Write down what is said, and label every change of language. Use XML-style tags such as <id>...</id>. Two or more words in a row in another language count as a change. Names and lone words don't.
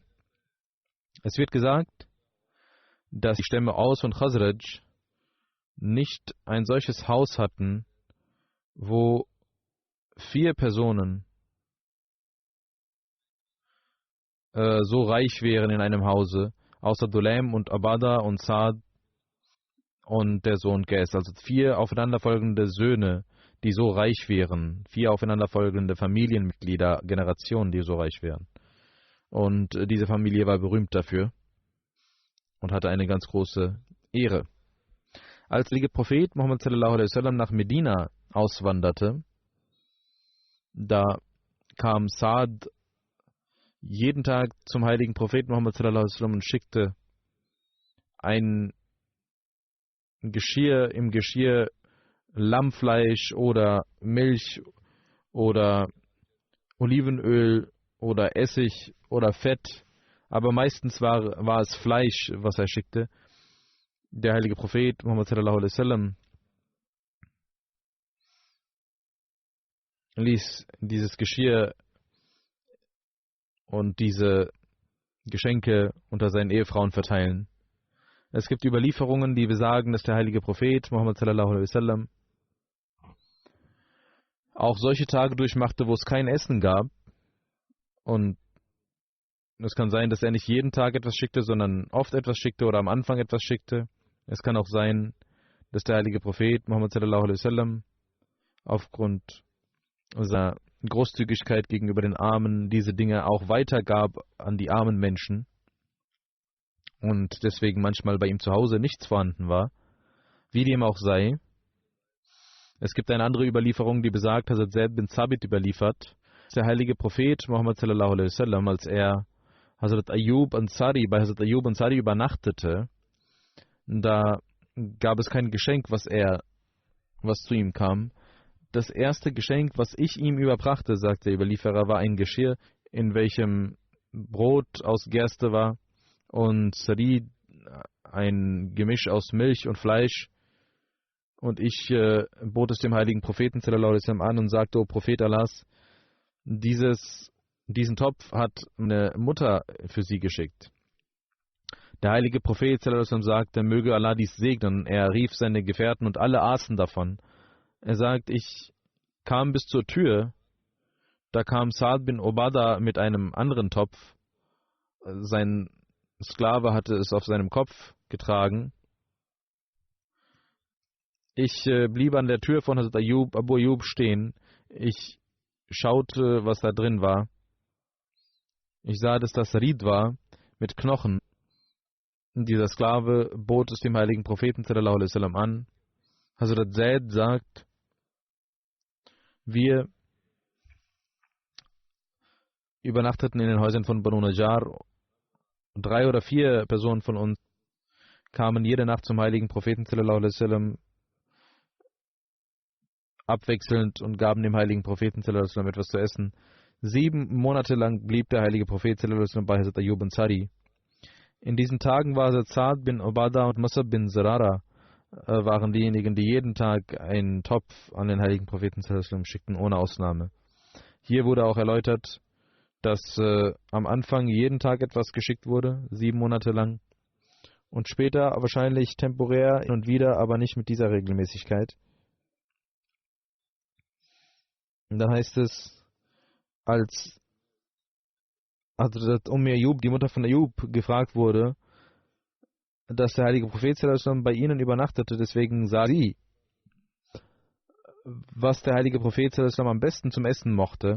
<de>Es wird gesagt, dass die Stämme Aus und Khazraj nicht ein solches Haus hatten, wo 4 Personen so reich wären in einem Hause, außer Dulaim und Abada und Saad und der Sohn Ges, also 4 aufeinanderfolgende Söhne, die so reich wären, 4 aufeinanderfolgende Familienmitglieder, Generationen, die so reich wären. Und diese Familie war berühmt dafür und hatte eine ganz große Ehre. Als der Prophet Muhammad</de> <ar>صلى الله عليه وسلم</ar> <de>nach Medina auswanderte, da kam Saad jeden Tag zum heiligen Propheten Muhammad</de> <ar>صلى الله عليه وسلم</ar> <de>und schickte ein Geschirr, im Geschirr Lammfleisch oder Milch oder Olivenöl oder Essig oder Fett, aber meistens war es Fleisch, was er schickte. Der heilige Prophet Muhammad</de> <ar>صلى الله عليه وسلم</ar> <de>ließ dieses Geschirr und diese Geschenke unter seinen Ehefrauen verteilen. Es gibt Überlieferungen, die besagen, dass der heilige Prophet Muhammad</de> <ar>صلى الله عليه وسلم</ar> <de>auch solche Tage durchmachte, wo es kein Essen gab. Und es kann sein, dass er nicht jeden Tag etwas schickte, sondern oft etwas schickte oder am Anfang etwas schickte. Es kann auch sein, dass der heilige Prophet Muhammad</de> <ar>صلى الله عليه وسلم</ar> <de>aufgrund seiner Großzügigkeit gegenüber den Armen diese Dinge auch weitergab an die armen Menschen und deswegen manchmal bei ihm zu Hause nichts vorhanden war. Wie dem auch sei, es gibt eine andere Überlieferung, die besagt, Hazrat Zaid bin Thabit überliefert, der heilige Prophet Muhammad</de> <ar>صلى الله عليه وسلم,</ar> <de>als er bei Hazrat Ayyub Ansari übernachtete, da gab es kein Geschenk, was zu ihm kam. Das erste Geschenk, was ich ihm überbrachte, sagt der Überlieferer, war ein Geschirr, in welchem Brot aus Gerste war und Sarid, ein Gemisch aus Milch und Fleisch. Und ich bot es dem heiligen Propheten</de> <ar>صلى الله عليه وسلم</ar> <de>an und sagte: O Prophet Allahs, diesen Topf hat meine Mutter für sie geschickt. Der heilige Prophet</de> <ar>صلى الله عليه وسلم</ar> <de>sagte: Möge Allah dies segnen. Er rief seine Gefährten und alle aßen davon. Er sagt: Ich kam bis zur Tür, da kam Saad bin Obada mit einem anderen Topf. Sein Sklave hatte es auf seinem Kopf getragen. Ich blieb an der Tür von Hazrat Abu Ayyub stehen. Ich schaute, was da drin war. Ich sah, dass das Ried war mit Knochen. Dieser Sklave bot es dem heiligen Propheten</de> <ar>صلى الله عليه وسلم</ar> <de>an. Hazrat Zaid sagt: Wir übernachteten in den Häusern von Banu Najjar. 3 oder 4 Personen von uns kamen jede Nacht zum heiligen Propheten</de> <ar>صلى الله عليه وسلم</ar> <de>abwechselnd und gaben dem heiligen Propheten</de> <ar>صلى الله عليه وسلم</ar> <de>etwas zu essen. 7 Monate lang blieb der heilige Prophet</de> <ar>صلى الله عليه وسلم</ar> <de>bei Hazrat Ayyub Ansari. In diesen Tagen war Hazrat Saad bin Obada und Musab bin Zurara waren diejenigen, die jeden Tag einen Topf an den heiligen Propheten</de> <ar>صلى الله عليه وسلم</ar> <de>schickten, ohne Ausnahme. Hier wurde auch erläutert, dass am Anfang jeden Tag etwas geschickt wurde, 7 Monate lang, und später wahrscheinlich temporär hin und wieder, aber nicht mit dieser Regelmäßigkeit. Und da heißt es, als Ayyub, die Mutter von Ayyub, gefragt wurde, dass der heilige Prophet</de> <ar>صلى الله عليه وسلم</ar> <de>bei ihnen übernachtete, deswegen sah sie, was der heilige Prophet</de> <ar>صلى الله عليه وسلم</ar> <de>am besten zum Essen mochte.</de>